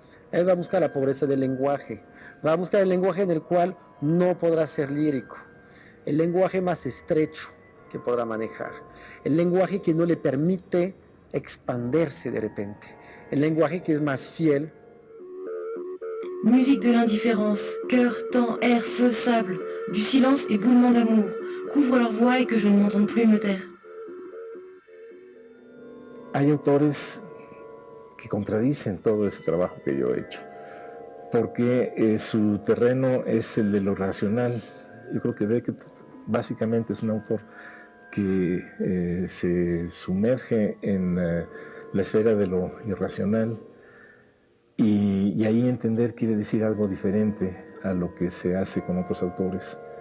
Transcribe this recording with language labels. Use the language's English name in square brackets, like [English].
[Spanish] Él va a buscar la pobreza del lenguaje, va a buscar el lenguaje en el cual no podrá ser lírico, el lenguaje más estrecho que podrá manejar, el lenguaje que no le permite expandirse de repente, el lenguaje que es más fiel. [French] Musique de l'indifférence, cœur, temps, air, feu, sable, du silence et boulement d'amour, couvre leur voix et que je ne m'entende plus me taire. [Spanish] Hay autores que contradicen todo ese trabajo que yo he hecho, porque su terreno es el de lo racional. Yo creo que Beckett básicamente es un autor que se sumerge en la esfera de lo irracional, y ahí entender quiere decir algo diferente a lo que se hace con otros autores.